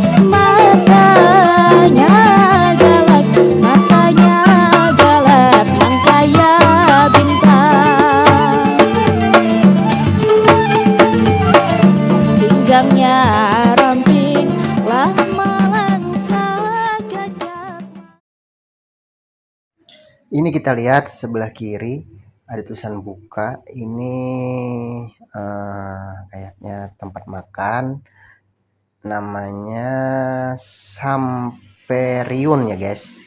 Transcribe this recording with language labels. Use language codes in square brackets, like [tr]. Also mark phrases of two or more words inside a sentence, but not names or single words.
[bjn] Matanya galak, matanya galak, nang kaya bintang. Pinggangnya ramping, lah malang sakajak. [id] Ini kita lihat sebelah kiri ada tulisan buka. Ini kayaknya tempat makan. Namanya Samperiun ya guys.